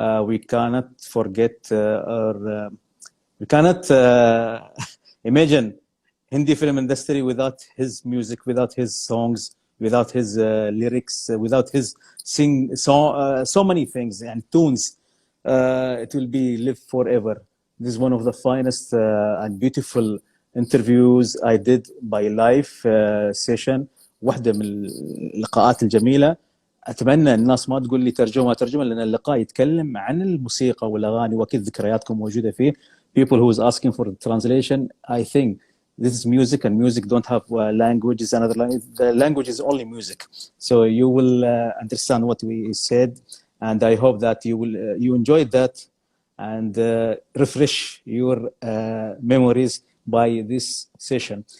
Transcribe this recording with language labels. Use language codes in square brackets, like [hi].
[en] We cannot forget or we cannot imagine Hindi film industry without his music, without his songs, without his lyrics, without his so many things and tunes. It will be live forever. This is one of the finest and beautiful interviews I did by live session. [ar] واحدة من اللقاءات الجميلة. أتمنى الناس ما تقول لي ترجمة لأن اللقاء يتكلم عن الموسيقى والأغاني وأكيد ذكرياتكم موجودة فيه. [en] People who is asking for the translation, I think this is music, and music don't have language. Is another language. The language is only music. So you will understand what we said, and I hope that you enjoyed that and refresh your memories by this session.